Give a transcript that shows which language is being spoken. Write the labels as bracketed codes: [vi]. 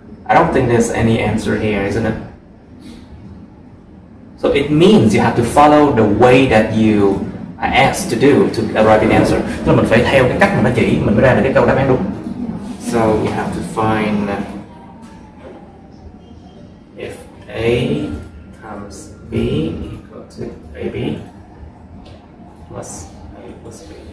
[en] I don't think there's any answer here, isn't it? So it means you have to follow the way that you are asked to do to arrive at the answer. [vi] Tức là mình phải theo cái cách mà nó chỉ mình mới ra được cái câu đáp án đúng. [en] So you have to find if A times B equal to AB plus A plus B.